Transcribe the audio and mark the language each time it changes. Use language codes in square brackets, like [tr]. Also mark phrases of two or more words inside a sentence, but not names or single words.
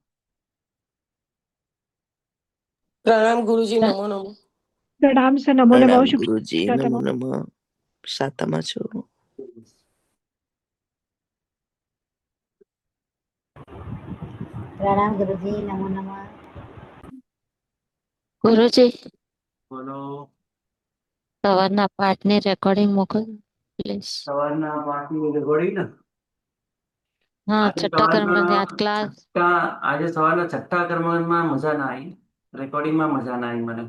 [gu] प्रणाम गुरुजी, नमो नमो। प्रणाम सर, नमो प्रणाम नमः। शुभ गुरुजी, नमो नमः। साताમાં છો? प्रणाम गुरुजी, नमो नमः। ગુરુજી, बोलो। સવારના પાઠની રેકોર્ડિંગ મોકલો પ્લીઝ. સવારના પાઠની રેકોર્ડિંગ ને હા, આજે છઠ્ઠા કર્મની સવારના આ ક્લાસ. આજે સવારના છઠ્ઠા કર્મમાં મજા ના આવી, રેકોર્ડિંગમાં મજા ના આવી મને.